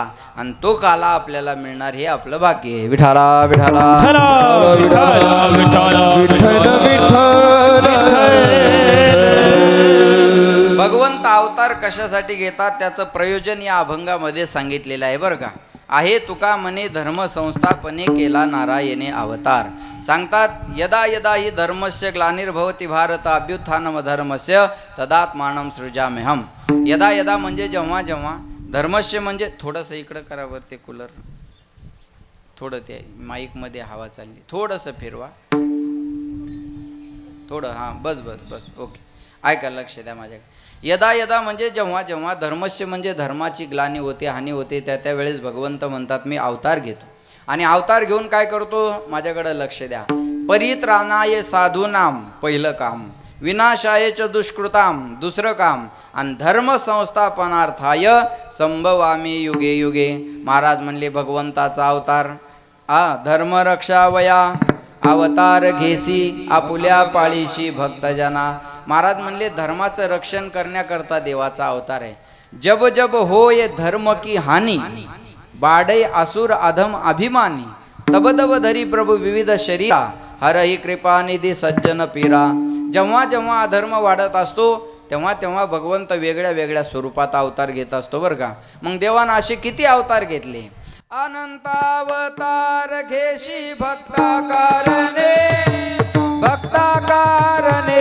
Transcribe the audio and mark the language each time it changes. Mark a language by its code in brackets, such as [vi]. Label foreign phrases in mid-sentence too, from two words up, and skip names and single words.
[mr] आणि तो काला आपल्याला मिळणार हे आपलं भाग्य आहे. विठाला विठाला भगवंत अवतार कशासाठी घेतात त्याचं प्रयोजन या अभंगामध्ये सांगितलेलं आहे बरं का. आहे तुका म्हणे धर्म संस्थापने केला नारायणे अवतार. [sa] सांगतात यदा यदा ही धर्मस्य ग्लानिर्भवती भारत अभ्युत्थानम धर्मस्य तदात्मानं सृजाम्यहम. यदा यदा [mr] म्हणजे जेव्हा जेव्हा, धर्मस्य म्हणजे थोडंसं इकडं करावर ते कूलर, थोडं ते माईकमध्ये हवा चालली, थोडंसं फिरवा. थोडं हां बस बस बस ओके. ऐका लक्ष द्या माझ्याकडे. [sa] यदा यदा [mr] म्हणजे जेव्हा जेव्हा धर्मस्य म्हणजे धर्माची ग्लानी होते हानी होते त्या त्यावेळेस भगवंत म्हणतात मी अवतार घेतो. आणि अवतार घेऊन काय करतो माझ्याकडे लक्ष द्या. [sa] परित्राणाय साधूनाम [mr] पहिलं काम, [sa] विनाशायच दुष्कृताम [mr] दुसरं काम, [sa] आणि धर्म संस्थापनार्थाय संभवामी युगे युगे. [mr] महाराज म्हणले भगवंताचा अवतार धर्मरक्षावया अवतार घेसी आपुल्या पाळीशी भक्तजना. महाराज म्हणले धर्माचं रक्षण करण्याकरता देवाचा अवतार आहे. [awa] जब जब होय धर्म की हानी बाडे असुर अधम अभिमानी. तब तब धरी प्रभू विविध शरीरा हरही कृपा निधी सज्जन पीरा. [mr] जेव्हा जेव्हा अधर्म वाढत असतो तेव्हा तेव्हा भगवंत वेगळ्या वेगळ्या स्वरूपात अवतार घेत असतो बरं का. मग देवानं असे किती अवतार घेतले. अनंतावतार घेशी भक्ताकारणे भक्ताकारणे.